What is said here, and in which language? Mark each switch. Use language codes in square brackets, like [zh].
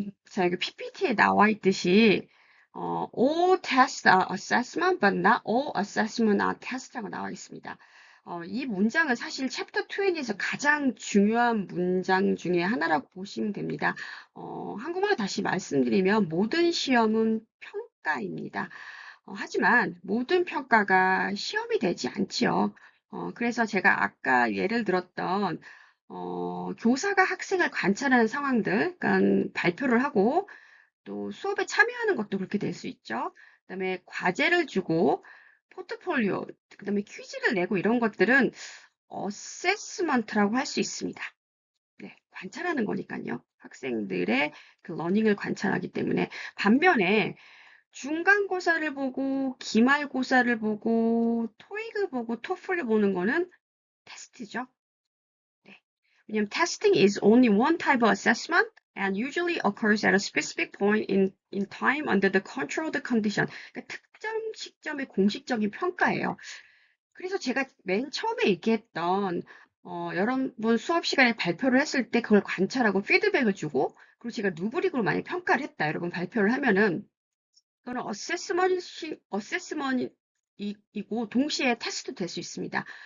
[ko] 자, 여기 PPT에 나와 있듯이 [en] all tests are assessment, but not all assessment are test라고 [ko] 나와 있습니다. 이 문장은 사실 챕터 20에서 가장 중요한 문장 중에 하나라고 보시면 됩니다. 한국말로 다시 말씀드리면 모든 시험은 평가입니다. 하지만 모든 평가가 시험이 되지 않지요. 그래서 제가 아까 예를 들었던 교사가 학생을 관찰하는 상황들, 그러니까 발표를 하고 또 수업에 참여하는 것도 그렇게 될 수 있죠. 그다음에 과제를 주고 포트폴리오, 그다음에 퀴즈를 내고 이런 것들은 어세스먼트라고 할 수 있습니다. 네, 관찰하는 거니까요. 학생들의 그 러닝을 관찰하기 때문에 반면에 중간고사를 보고 기말고사를 보고 토익을 보고 토플을 보는 거는 테스트죠. 네. 왜냐면 [en] testing is only one type of assessment and usually occurs at a specific point in time under the controlled condition. [ko] 그러니까 특정 시점의 공식적인 평가예요. 그래서 제가 맨 처음에 얘기했던 여러분 수업 시간에 발표를 했을 때 그걸 관찰하고 피드백을 주고 그리고 제가 루브릭으로 많이 평가를 했다. 여러분 발표를 하면은 그거는 어세스먼이고 동시에 테스트도 될 수 있습니다.